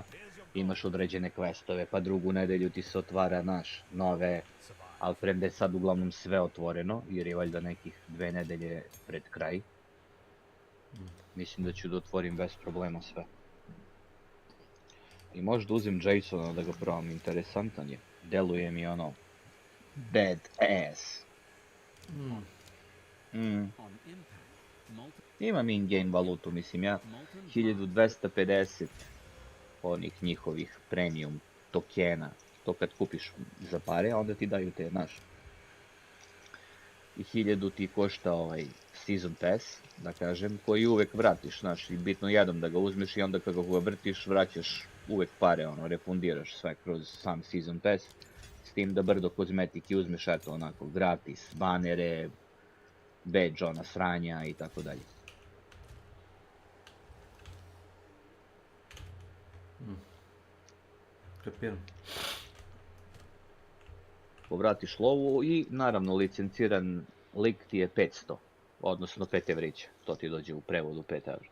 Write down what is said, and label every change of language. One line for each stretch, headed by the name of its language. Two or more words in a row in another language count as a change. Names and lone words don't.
Serbian: Imaš određene questove, pa drugu nedelju ti se otvara nove, ali premda je sad uglavnom sve otvoreno, jer je valjda nekih 2 nedelje pred kraj. Mislim da ću da otvorim bez problema sve. I možda uzem Jasona da ga probam, interesantan je. Deluje mi ono
English: bad ass.
Serbian: Imam in-game valutu, mislim ja 1250 onih njihovih premium tokena. To kad kupiš za pare, onda ti daju te, znaš. I 1000 ti košta
English: season pass,
Serbian: da kažem, koji uvek vratiš, znaš, i bitno jednom da ga uzmeš i onda kada ga vrtiš, vraćaš uvek pare, ono, refundiraš sve kroz sam
English: season pass,
Serbian: s tim da brdo kozmetiki uzmeš, eto, onako, gratis, banere, badge, ona, sranja i tako dalje. Kapiram. Povratiš lovu i naravno licenciran lik ti je 500, odnosno 5 evrića, to ti dođe u prevodu 5 evra.